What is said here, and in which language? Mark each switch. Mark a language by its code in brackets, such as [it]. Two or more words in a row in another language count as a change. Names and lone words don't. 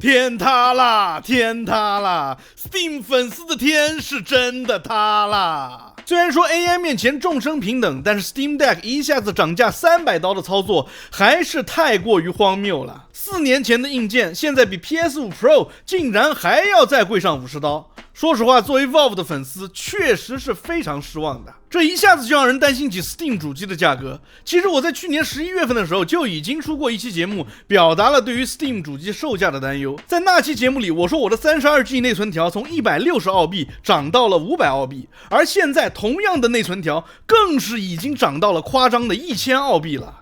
[zh] 天塌啦，天塌啦 ！Steam 粉絲的天是真的塌啦！虽然說 AI 面前众生平等，但是 Steam Deck 一下子漲價300刀的操作還是太過於荒謬了。4年前的硬件，現在比 PS5 Pro 竟然還要再貴上50刀。說實話，作為 Valve 的粉絲，確實是非常失望的。這一下子就讓人擔心起 Steam 主機的價格。其實我在去年11月份的時候就已經出過一期節目，表達了對於 Steam 主機售價的擔憂。在那期節目裡，我說我的 32G 內存條從160澳幣漲到了500澳幣，而現在同樣的內存條更是已經漲到了誇張的1000澳幣了。